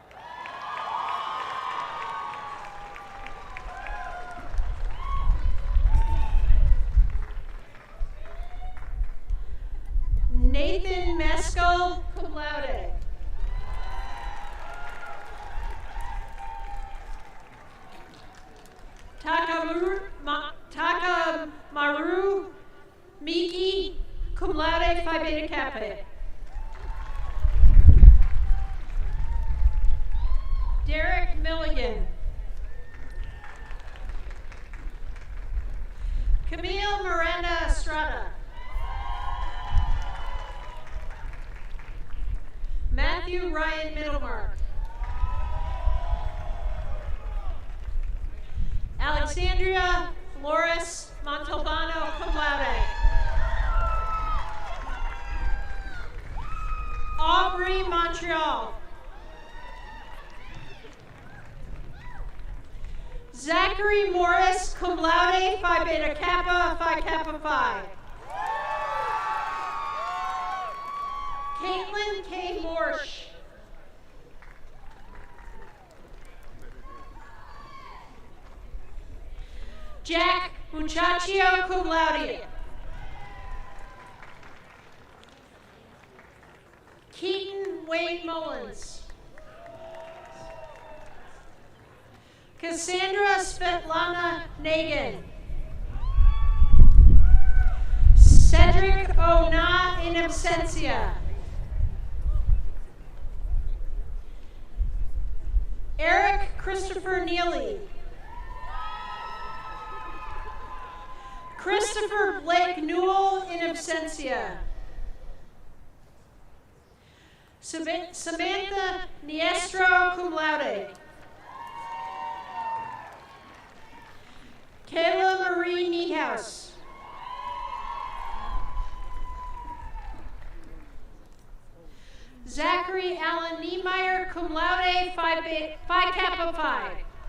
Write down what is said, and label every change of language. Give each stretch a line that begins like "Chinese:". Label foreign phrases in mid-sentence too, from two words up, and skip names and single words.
English: Nathan Meskel,
Latin: cum laude.
English: Takamaru Miki,
Latin: cum laude,
English: Phi Beta Kappa. Derek Milligan. Camille Miranda Estrada. Matthew Ryan Middlemark. Alexandria Flores Montalbano,
Latin: cum laude.
English: Aubrey Montreal. Zachary Morris,
Latin: cum laude,
English: Phi Beta Kappa, Phi Kappa Phi. Caitlin K. Morsch. Jack Muchachio,
Latin: cum laude.
English: Keaton Wayne Mullins. Cassandra Svetlana Nagin. Cedric Ona
Latin: in absentia.
English: Eric Christopher Neely. Christopher Blake Newell
Latin: in absentia.
English: Samantha Niestro,
Latin: cum laude.
English: Kayla Marie Niehaus. Zachary Allen Niemeyer,
Latin: cum laude,
English: Phi Kappa Phi.